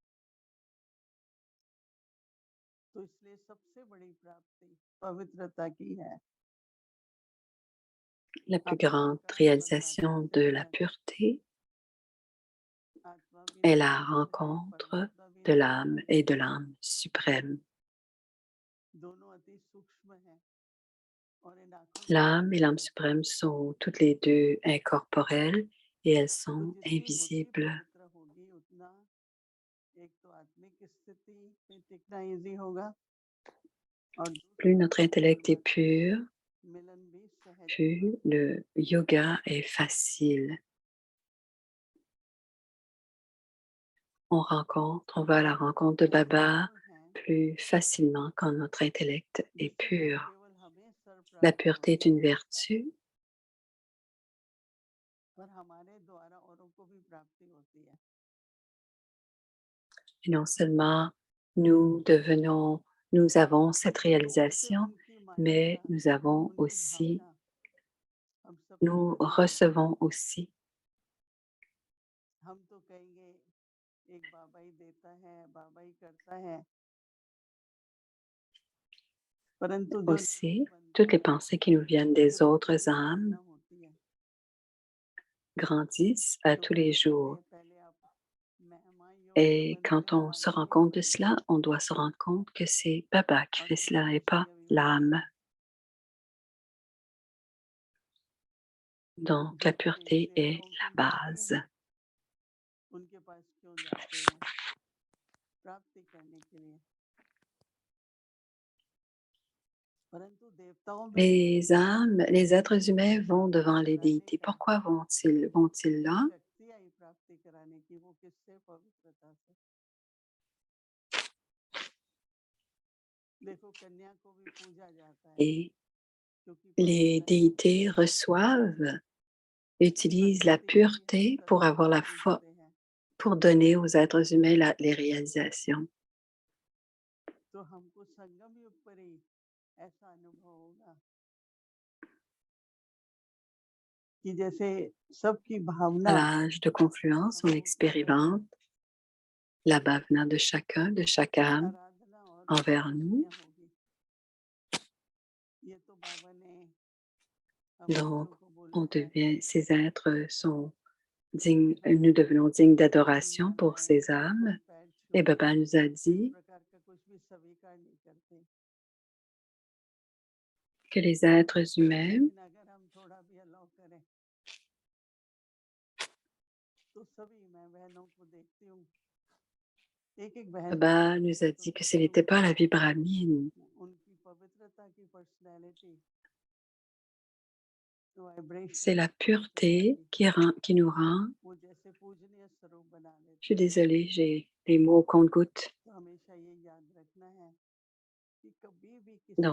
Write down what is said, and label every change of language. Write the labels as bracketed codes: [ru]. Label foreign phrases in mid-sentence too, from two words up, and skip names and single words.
[fr] La plus grande réalisation de la pureté est la rencontre de l'âme et de l'âme suprême. [hi] अति सूक्ष्म है और इन आँखों से [fr] L'âme et [hi] देखने [fr] l'âme [hi] में [fr] suprême sont toutes les deux incorporelles et elles [hi] तो [fr] sont [hi] जितनी बुद्धि [fr] invisibles. [hi] पवित्र होगी उतना एक तो आत्मिक स्थिति में टिकना इजी होगा और [fr] Plus [hi] दूसरा [fr] notre intellect est [hi] परमात्मा से [fr] pur, [hi] मिलन भी सहज होगा। [fr] plus le yoga est facile. On va à la rencontre de [hi] ऐसे Baba गुण हैं [fr] plus facilement quand notre intellect est [hi] जिससे न [fr] pur. [hi] केवल हमें सर [fr] La [hi] प्राप्त [fr] pureté est [hi] होती [fr] une [hi] है [fr] vertu [hi] पर हमारे द्वारा औरों को भी प्राप्ति होती है। [fr] et non seulement nous avons cette [hi] तो उससे [fr] réalisation, [hi] उनकी [fr] mais [hi] मान्यता, [fr] nous avons [hi] उनकी [fr] aussi, [hi] भावना हम सब पे [fr] nous [hi] बनी रहती है। [fr] recevons aussi. [hi] हम तो कहेंगे एक बाबा ही देता है, बाबा ही करता है। परंतु जो [fr] Aussi, [hi] नियम बनता [fr] toutes les [hi] है [fr] pensées qui nous viennent [hi] उससे [fr] des [hi] बच्चों [fr] autres [hi] की [fr] âmes [hi] साधना होती है। [fr] grandissent à [hi] तो [fr] tous les [hi] बाबा कहते [fr] jours. [hi] हैं पहले आप महायोग में [fr] Et [hi] बने [fr] quand [hi] रहे, [fr] on [hi] बाद [fr] se [hi] में [fr] rend [hi] मेरे [fr] compte de [hi] भजन [fr] cela, on [hi] करो [fr] doit se rendre compte que c'est Baba qui [hi] और [fr] fait [hi] फिर [fr] cela et [hi] खुशी [fr] pas [hi] अभिव्यक्ति [fr] l'âme. [hi] होगी। [fr] Donc, la [hi] जो देवी [fr] pureté est [hi] देवताओं [fr] la [hi] की मूर्ति [fr] base. [hi] है उनके पास क्यों जाते हैं प्राप्ति करने के लिए। परंतु देवताओं में भी [fr] Les âmes, les êtres humains vont devant les [hi] वह [fr] déités. [hi] एक है [fr] Pourquoi vont-ils [hi] जो [fr] là? [hi] शक्ति आई प्राप्ति कराने की, वो किससे? पवित्रता से। देखो कन्या को भी पूजा जाता है [fr] Et [hi] क्योंकि [fr] les [hi] पवित्र है। [fr] déités reçoivent, utilisent la [hi] प्रकृति को भी हम [fr] pureté pour [hi] श्रद्धा [fr] avoir [hi] से [fr] la foi, [hi] पूजते हैं। [fr] pour donner aux êtres humains les réalisations. [hi] तो हमको संगम युग पर ही ऐसा अनुभव होगा कि जैसे सबकी [fr] À [hi] भावना [fr] l'âge de confluence, on [hi] हम लोग कर रहे हैं, [fr] expérimente la bhavana de chacun, de chaque âme [hi] आराधना और भी [fr] envers nous. [hi] आकर्षणीय होगी। ये तो बाबा ने हम [fr] Donc, [hi] बच्चों को बोला है [fr] ces êtres sont dignes, [hi] कि भाई [fr] nous devenons dignes [hi] भगवान [fr] d'adoration [hi] मान [fr] pour [hi] रहे हैं, [fr] ces [hi] कोई [fr] âmes. [hi] पैर [fr] Et [hi] छूए [fr] Baba nous a [hi] इस [fr] dit [hi] प्रकार का कुछ भी स्वीकार नहीं करते। [fr] que les êtres humains, [hi] लेकिन अगर हम थोड़ा भी अलाउ करें तो सभी, मैं बहनों को देखती हूँ, एक एक बहन को Baba देख [fr] nous [hi] के [fr] a [hi] तो [fr] dit que ce [hi] कहती [fr] n'était [hi] हूँ [fr] pas la vie brahmine, [hi] उनकी पवित्रता की पर्सनैलिटी, [fr] c'est [hi] वाइब्रेशन [fr] la [hi] पवित्रता [fr] pureté [hi] की, [fr] qui nous rend. [hi] वो जैसे पूजनीय स्वरूप बना [fr] Je suis [hi] लेती है। [fr] désolée, j'ai les mots au compte-gouttes. [hi] तो हमेशा ये याद रखना है कि कभी भी किसी